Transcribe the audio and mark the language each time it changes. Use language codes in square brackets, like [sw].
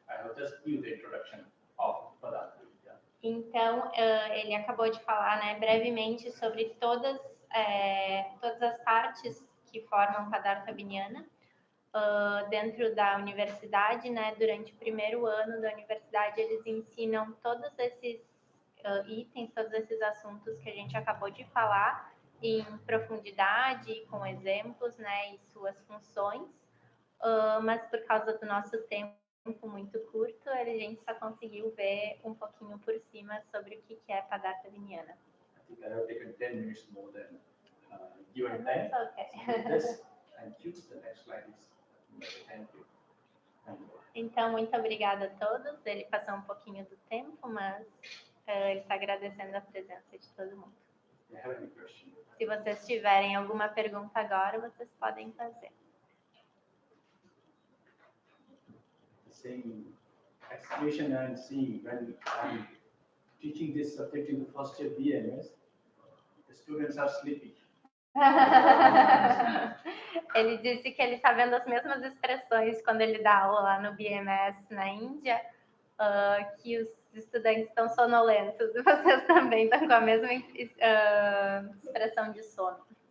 [en] I have just give the introduction of Padartha Vijnana. [pt] Então, ele acabou de falar, né, brevemente sobre todas as partes que formam Padartha Vijnana dentro da universidade, né? Durante o primeiro ano da universidade, eles ensinam todos esses itens, todos esses assuntos que a gente acabou de falar em profundidade, com exemplos, né, e suas funções. Mas por causa do nosso tempo muito curto, a gente só conseguiu ver um pouquinho por cima sobre o que é Padartha Vijnana. [en] I think I have taken 10 minutes more than given time. That's okay. So this and choose the next slide is thank you. [pt] Então, muito obrigada a todos. Ele passou um pouquinho do tempo, mas ele está agradecendo a presença de todo mundo. [en] Do you have any questions? [pt] Se vocês tiverem alguma pergunta agora, vocês podem fazer. [en] Same explanation I'm seeing when I'm teaching this subject in the first year BMS, the students are sleepy. [pt] Ele disse que ele está vendo as mesmas expressões quando ele dá aula lá no BMS na Índia, que os estudantes estão sonolentos e vocês também estão com a mesma expressão de sono.